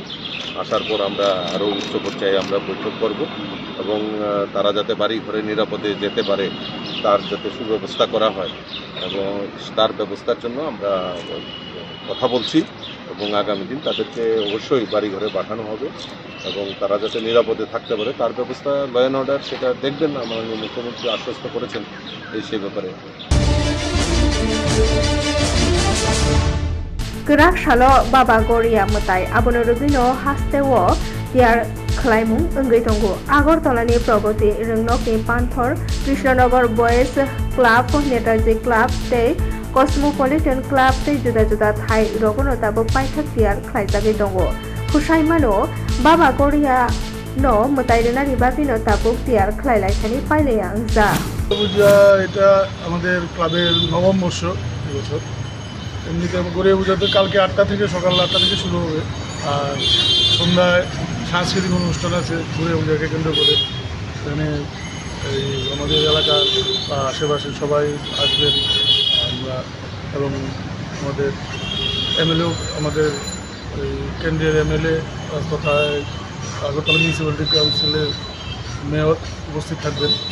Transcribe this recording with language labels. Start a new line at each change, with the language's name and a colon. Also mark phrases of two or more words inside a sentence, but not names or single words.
Bangla: আসার পর আমরা আরও উচ্চ পর্যায়ে আমরা বৈঠক করব এবং তারা যাতে বাড়ি ঘরে নিরাপদে যেতে পারে তার যাতে সুব্যবস্থা করা হয় এবং তার ব্যবস্থার জন্য আমরা কথা বলছি এবং আগামী দিন তাদেরকে অবশ্যই বাড়ি ঘরে পাঠানো হবে এবং তারা যাতে নিরাপদে থাকতে পারে তার ব্যবস্থা,
English: law and order
Bangla: সেটা দেখবেন না, মাননীয় মুখ্যমন্ত্রী আশ্বস্ত করেছেন সে ব্যাপারে।
Kok Borok: Gerak salo baba goria mutai abono rubino hastewo tiar khlaimung ongoi tongo Agartalani progoti ringnokni Panthor Krishnanagar Boys Club Netaji Club tei Cosmopolitan Club tei juda juda thai rogono tabo paithak tiar khlaijagoi tongo Khusaimano baba goria no mutai renari babino tabo tiar khlailaikhani pailaya angja
Bangla: পূজা এটা আমাদের ক্লাবের নবম বর্ষ এবছর। এমনিতে গড়িয়া পূজাতে কালকে 8টা থেকে সকাল 8টা থেকে শুরু হবে, আর সন্ধ্যায় সাংস্কৃতিক অনুষ্ঠান আছে গড়িয়া পূজাকে কেন্দ্র করে। এখানে এই আমাদের এলাকার বা আশেপাশে সবাই আসবেন আমরা, এবং আমাদের এমএলএও, আমাদের এই কেন্দ্রের এমএলএ তথা আগরতলা মিউনিসিপ্যালিটি কাউন্সিলের মেয়র উপস্থিত থাকবেন।